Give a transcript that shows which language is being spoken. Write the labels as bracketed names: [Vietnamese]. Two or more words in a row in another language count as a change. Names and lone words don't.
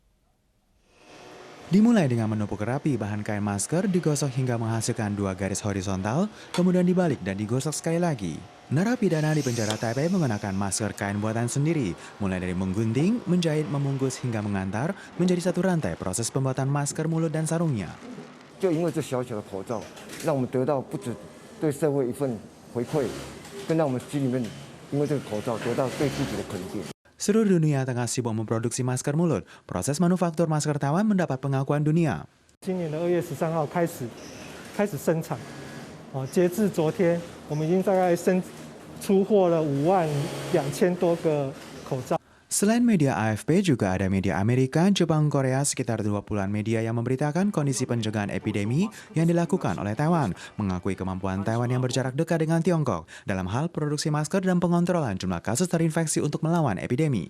[Indonesian] Dimulai dengan menumpuk rapi bahan kain masker, digosok hingga menghasilkan 2 garis horizontal, kemudian dibalik dan digosok sekali lagi. Narapidana di penjara Taipei mengenakan masker kain buatan sendiri, mulai dari menggunting, menjahit, membungkus hingga mengantar menjadi satu rantai proses pembuatan masker mulut dan sarungnya. [Chinese] 就因为这小小的口罩，让我们得到不止对社会一份回馈，更让我们心里面因为这个口罩得到对自己的肯定。 [Indonesian] Seluruh dunia tengah sibuk memproduksi masker mulut. Proses manufaktur masker Taiwan mendapat pengakuan dunia. [Chinese] 今年的2月13号开始生产，截至昨天，我们已经大概出货了52000多个口罩。 [Indonesian] Selain media AFP, juga ada media Amerika, Jepang, Korea, sekitar 20-an media yang memberitakan kondisi pencegahan epidemi yang dilakukan oleh Taiwan, mengakui kemampuan Taiwan yang berjarak dekat dengan Tiongkok dalam hal produksi masker dan pengontrolan jumlah kasus terinfeksi untuk melawan epidemi.